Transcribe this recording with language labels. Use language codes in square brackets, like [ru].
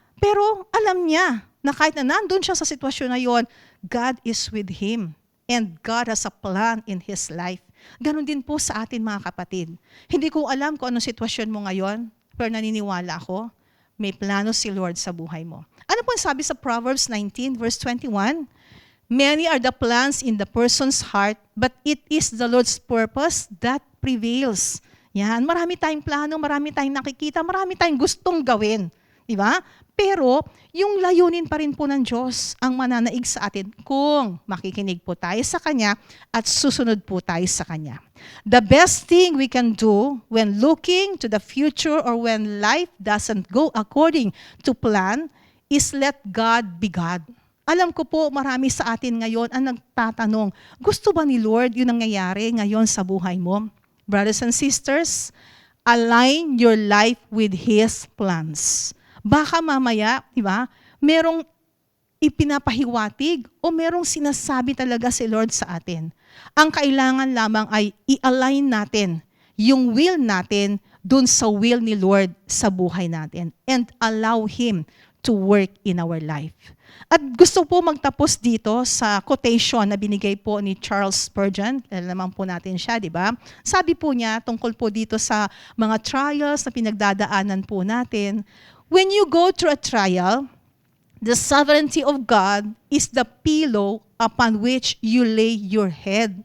[tl] Pero alam niya na kahit na nandun siya sa sitwasyon na yon, [en] God is with him and God has a plan in his life. [tl] Ganon din po sa atin mga kapatid. Hindi ko alam kung anong sitwasyon mo ngayon, pero naniniwala ako, may plano si Lord sa buhay mo. Ano po ang sabi sa Proverbs 19 verse 21? [en] Many are the plans in the person's heart, but it is the Lord's purpose that prevails. [tl] Yan, marami tayong plano, marami tayong nakikita, marami tayong gustong gawin. Di ba? Pero, yung layunin pa rin po ng Diyos ang mananaig sa atin kung makikinig po tayo sa Kanya at susunod po tayo sa Kanya. [en] The best thing we can do when looking to the future or when life doesn't go according to plan is let God be God. [tl] Alam ko po, marami sa atin ngayon ang nagtatanong, gusto ba ni Lord yung nangyayari ngayon sa buhay mo? [en] Brothers and sisters, align your life with His plans. [tl] Baka mamaya, di ba, merong ipinapahiwatig o merong sinasabi talaga si Lord sa atin. Ang kailangan lamang ay i-align natin yung will natin dun sa will ni Lord sa buhay natin [en] and allow Him to work in our life. [tl] At gusto po magtapos dito sa quotation na binigay po ni Charles Spurgeon. Alam naman po natin siya, di ba? Sabi po niya tungkol po dito sa mga trials na pinagdadaanan po natin. [en] When you go through a trial, the sovereignty of God is the pillow upon which you lay your head.